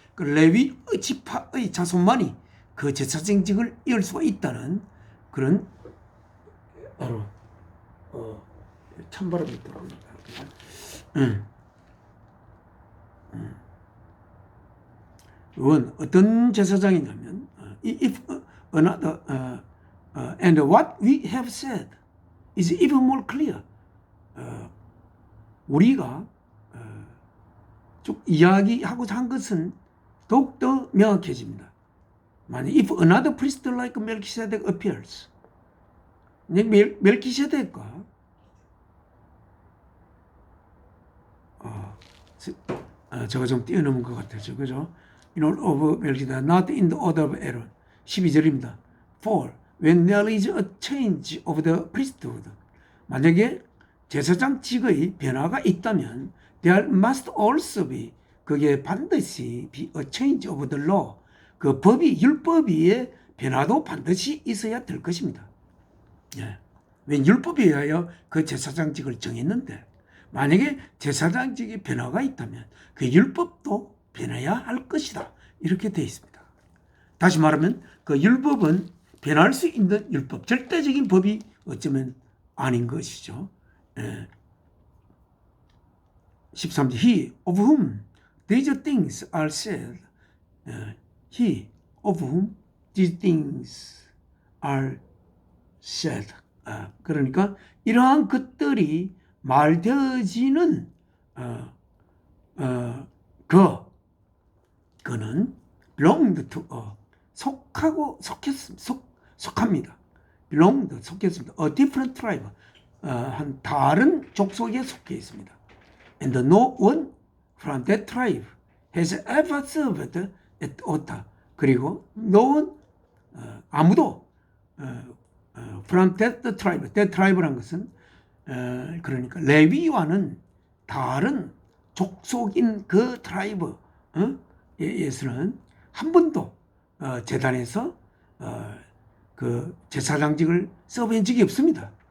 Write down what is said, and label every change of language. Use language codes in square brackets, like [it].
[ko] 그 레위 지파의 자손만이 그 제사장직을 이을 수가 있다는 그런 바로 찬바람이 들어옵니다. 이건 어떤 제사장이냐면 [en] if another and what we have said is even more clear. [ko] 우리가 쭉 이야기하고자 한 것은 더욱더 명확해집니다. 만약 [en] if another priest like Melchizedek appears, [ko] 멜키세덱과 제가 좀 뛰어넘은 것 같아요. 그죠? [en] In order of Melchizedek, not in the order of Aaron. [ko] 12절입니다. [en] For when there is a change of the priesthood, [ko] 만약에 제사장직의 변화가 있다면 [en] there must also be [ko] 그게 반드시 [en] be a change of the law. [ko] 그 그 법이 율법의 변화도 반드시 있어야 될 것입니다. 예. 왜 율법에 의하여 그 제사장직을 정했는데 만약에 제사장직의 변화가 있다면 그 율법도 변해야 할 것이다. 이렇게 되어 있습니다. 다시 말하면 그 율법은 변할 수 있는 율법, 절대적인 법이 어쩌면 아닌 것이죠. 예. [en] 13절 He of whom these things are said, He of whom these things are said. [ko] 그러니까 이러한 것들이 말되어지는 그는 [en] belonged to [ko] 속합니다. [en] belonged [ko] 속했습니다. [en] a different tribe [ko] 한 다른 족속에 속해 있습니다. [en] and no one from that tribe has ever served at altar. [ko] 그리고 [en] no one [ko] 아무도 [en] from that tribe [ko] 란 것은 그러니까 레위와는 다른 족속인 그 트라이브에서는 한 번도 제단에서 그 제사장직을 써본 적이 없습니다.